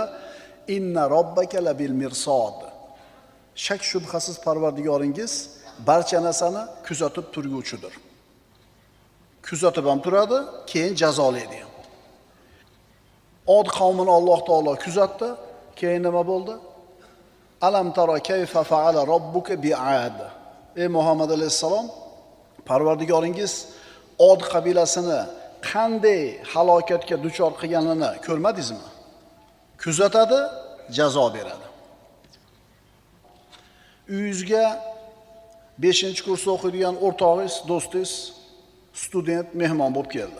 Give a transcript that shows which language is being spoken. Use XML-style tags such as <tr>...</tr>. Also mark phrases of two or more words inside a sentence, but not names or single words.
<ar>إن ربك لبالمرصاد.</ar> <uz>Shak shubhasiz Parvardigoringiz barcha narsani kuzatib turguvchidir. Kuzatib ham turadi, keyin jazolaydi ham. Od qavmini Alloh taolo kuzatdi, keyin nima bo'ldi?</uz> <ar>ألم تر كيف فعل ربك بعاد.</ar> <uz>Ey Muhammad alayhisalom, Parvardigoringiz Od qabilasini qanday halokatga duchor qilganini ko'rmadingizmi? Kuzatadi, jazo beradi. Uyingizga 5-kursda o'qiydigan o'rtog'ingiz, do'stingiz, student mehmon bo'lib keldi.</uz>